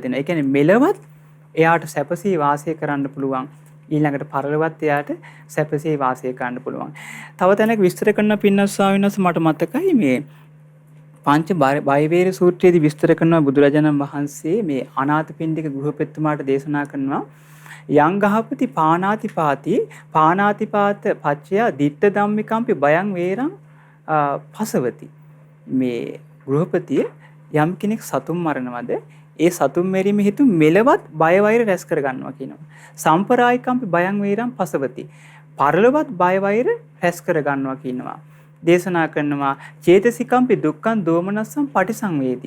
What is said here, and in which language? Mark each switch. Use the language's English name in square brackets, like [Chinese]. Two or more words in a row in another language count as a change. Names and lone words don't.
[Sinhala] ඒ කියන්නේ මෙලවත් එයාට සැපසේ වාසය කරන්න පුළුවන්. ඊළඟට පරලොවත් එයාට සැපසේ වාසය කරන්න පුළුවන්. තව තැනක විස්තර කරන පින්නස් ස්වාමීන් වහන්සේ මට මතකයි මේ පංච බයවේර සූත්‍රයේදී විස්තර කරනවා බුදුරජාණන් වහන්සේ මේ අනාථපිණ්ඩික ගෘහපතිතුමාට දේශනා කරනවා [Pali] යං ගහපති පානාතිපාති පානාතිපාත පච්චය ditta ධම්මිකම්පි බයං වේරං පසවති. [Sinhala] මේ ගෘහපතිය යම් කෙනෙක් සතුන් මරනවද ඒ සතුන් මැරීම හේතු මෙලවත් බය වෛර රැස් කර ගන්නවා කියනවා. [Pali] සම්පරායිකම්පි බයං වේරං පසවති. [Sinhala] පරලොවත් බය වෛර රැස් කර ගන්නවා කියනවා. දේශනා කරනවා [Pali] චේතසිකම්පි දුක්ඛං දෝමනස්සං පටිසංවේදී.